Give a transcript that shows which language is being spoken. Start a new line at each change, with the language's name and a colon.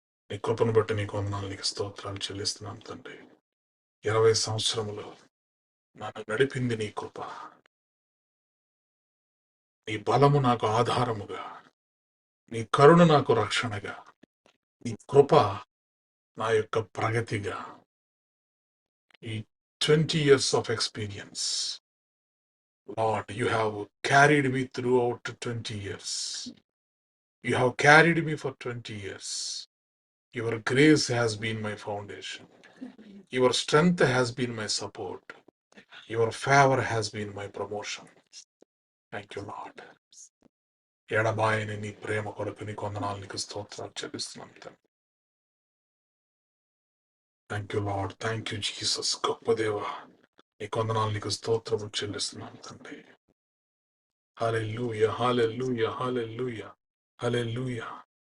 Telugu: నీ కృపను బట్టి నీకు వందనాలు, నీకు స్తోత్రాలు చెల్లిస్తున్నాను తండ్రి. 20 సంవత్సరములు నన్ను నడిపింది నీ కృప. నీ బలము నాకు ఆధారముగా, నీ కరుణ నాకు రక్షణగా, నీ కృప నా యొక్క ప్రగతిగా.
English: ఈ 20 years of experience, Lord, you have carried me throughout 20 years. You have carried me for 20 years. Your grace has been my foundation. Your strength has been my support. Your favor has been my promotion. Thank you, Lord.
Telugu: ఎడబాయని నీ ప్రేమ కొరకు నీకు వందనాలు, నీకు స్తోత్రాలు చెల్లిస్తున్నాను.
English: Thank you Lord. Thank you Jesus.
Telugu: గొప్ప దేవా, నీకు వందనాలు, నీకు స్తోత్రము చెల్లిస్తున్నాను తండ్రి. హల్లెలూయా, హల్లెలూయా, హల్లెలూయా, హల్లెలూయా.